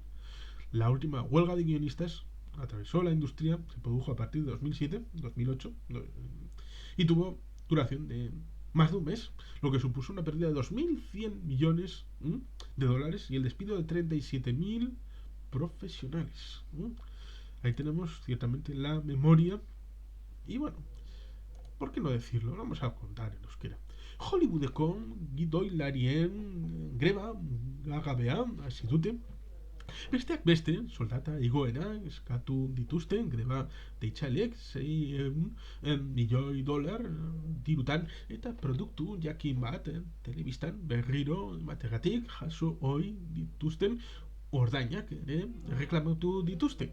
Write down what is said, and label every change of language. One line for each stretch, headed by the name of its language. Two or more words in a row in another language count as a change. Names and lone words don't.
Spanish: La última huelga de guionistas atravesó la industria, se produjo a partir de 2007-2008 y tuvo duración de más de un mes, lo que supuso una pérdida de 2.100 millones de dólares y el despido de 37.000 profesionales. Ahí tenemos ciertamente la memoria. Y bueno, ¿por qué no decirlo? Vamos a contar en euskera.
Basque: Hollywoodeko gidoilarien greba gagabea hasi dute. Besteak beste, soldata igoera eskatu dituzten greba deitzaileek $600 milioi dirutan eta produktu jakin bat telebistan berriro emategatik jaso ohi dituzten ordainak ere reklamatu dituzte.